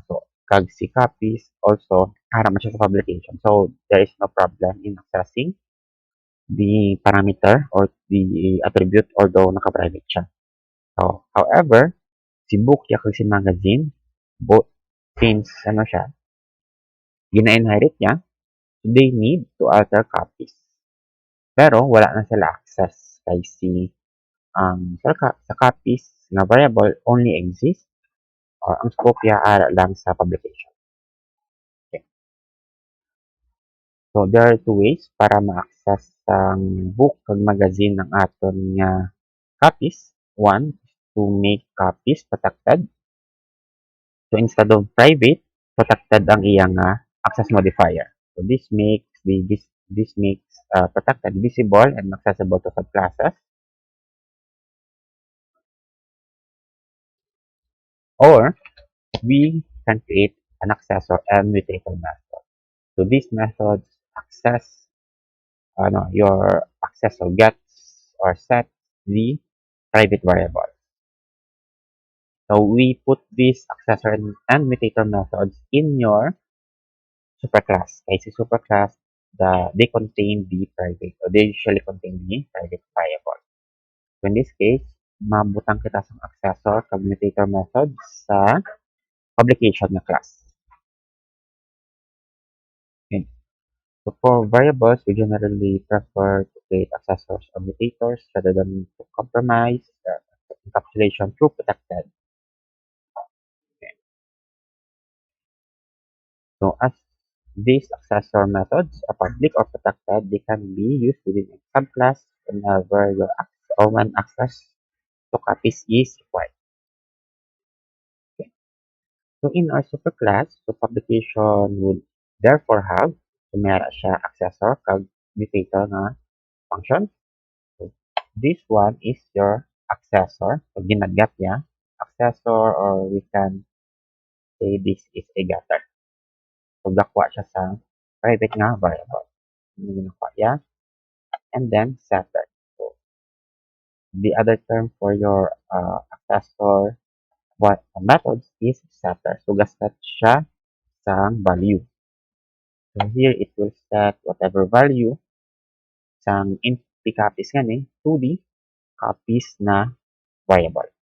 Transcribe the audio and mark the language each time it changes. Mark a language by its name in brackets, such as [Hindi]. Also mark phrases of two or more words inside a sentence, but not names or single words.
[Hiligaynon] So kag si copies also harap man siya sa publication. [English] So there is no problem in accessing the parameter or the attribute although naka-private siya. [Hiligaynon] So however, si book kag si magazine both since siya gina-inherit niya, [English] they need to alter copies. [Hiligaynon] Pero wala na sila access kay si sa copies na variable [English] only exist [Hiligaynon] or ang scope niya lang sa publication. Okay. [English] So there are two ways [Hiligaynon] para ma-access ang book kag magazine ng aton nga copies. [English] One, to make copies protected. So instead of private, protected ang iyang access modifier. So this makes protected visible and accessible to subclasses. Or we can create an accessor and mutator method. So these methods access your accessor gets or sets the private variable. So we put these accessor and mutator methods in your superclass. Kaya si superclass, they contain the private, or they usually contain the private variable. So in this case, [Hiligaynon] mabutang kita sa accessor kag mutator methods sa publication na class. [English] Okay. So for variables, we generally prefer to create accessors or mutators rather than to compromise encapsulation through protected. Okay. So as these accessor methods are public or protected, they can be used within a subclass whenever your or when access So copies is required. Okay. So in our superclass, so publication would therefore have [Hiligaynon] so meron siya accessor kag mutator na function. [English] So this one is your accessor. [Hiligaynon] So ginagat niya accessor, [English] or we can say this is a getter. [Hiligaynon] So gakuha siya sa private nga variable. Yung ginakuha niya. [English] And then setter. So the other term for your accessor what methods is setter. [Hiligaynon] So gastat siya sang value. [English] So here it will set whatever value sang empty copies nga ni to the copies na variable.